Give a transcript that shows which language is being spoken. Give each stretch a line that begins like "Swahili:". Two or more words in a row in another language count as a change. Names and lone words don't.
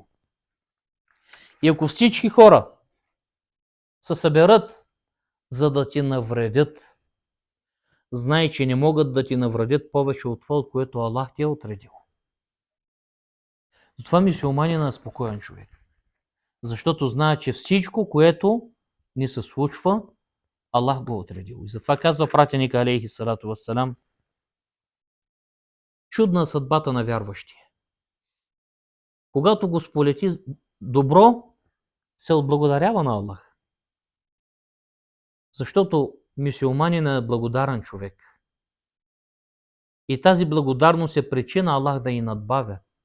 Bulgarian: И ако всички хора се съберат, за да ти навредят, знай, че не могат да ти навредят повече от това, от което Аллах ти е отредил. Затова мюсюлманинът е спокоен човек. Защото знае, че всичко, което ни се случва, Аллах го е отредил. И затова казва пратеник
Arabic: عليه الصلاة والسلام,
Bulgarian: чудна съдбата на вярващия. Когато го сполети добро, се отблагодарява на Аллах. Защото мюсюлманинът е благодарен човек. И тази благодарност е причина Аллах да й надбавя.